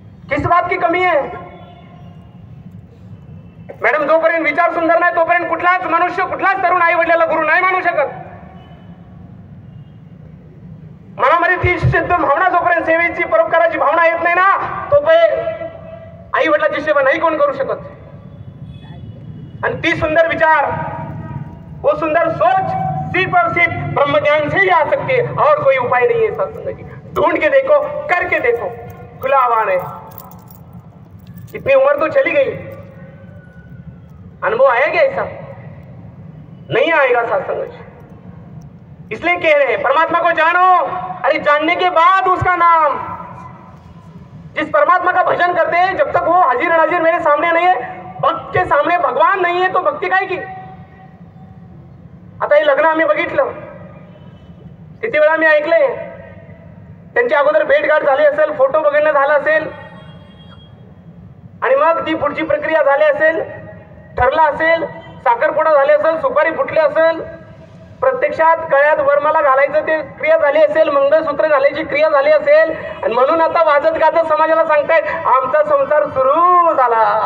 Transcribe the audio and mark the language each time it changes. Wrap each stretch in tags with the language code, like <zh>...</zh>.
<hi>किस बात की कमी आहे मॅडम?</hi> <mr>जोपर्यंत विचार सुंदर नाही तोपर्यंत कुठलाच मनुष्य, कुठलाच तरुण आई वडिलाला गुरु नाही मानू शकत. मनामध्ये ती सिद्ध भावना, जोपर्यंत सेवेची परोपकाराची भावना येत नाही ना तोपर्यंत आई वडिलाची सेवा नाही कोण करू शकत. आणि ती सुंदर विचार,</mr> <hi>वो सुंदर सोच सिर्फ और सिर्फ ब्रह्म ज्ञान से ही आ सकती है, और कोई उपाय नहीं है सत्संग जी. ढूंढ के देखो, करके देखो, खुला आह्वान है. इतनी उम्र तो चली गई, अनुभव आया क्या ऐसा? नहीं आएगा सत्संग जी. इसलिए कह रहे हैं परमात्मा को जानो, अरे जानने के बाद उसका नाम. जिस परमात्मा का भजन करते हैं जब तक वो हाजिर नाजिर मेरे सामने नहीं है, भक्त के सामने भगवान नहीं है, तो भक्ती काय की?</hi> <mr>आता हे लग्न आम्ही बघितलं, किती वेळा मी ऐकलंय. त्यांच्या अगोदर भेटगाठ झाली असेल, फोटो बघणं झालं असेल, आणि मग ती पुढची प्रक्रिया झाली असेल, ठरला असेल, साखरपुडा झाले असेल, सुपारी फुटली असेल, प्रत्यक्षात गळ्यात वरमाला घालायचं ते क्रिया झाली असेल, मंगळसूत्र घालायची क्रिया झाली असेल, आणि म्हणून आता वाजत गाजत समाजाला सांगतायत आमचा संसार सुरू झाला.</mr>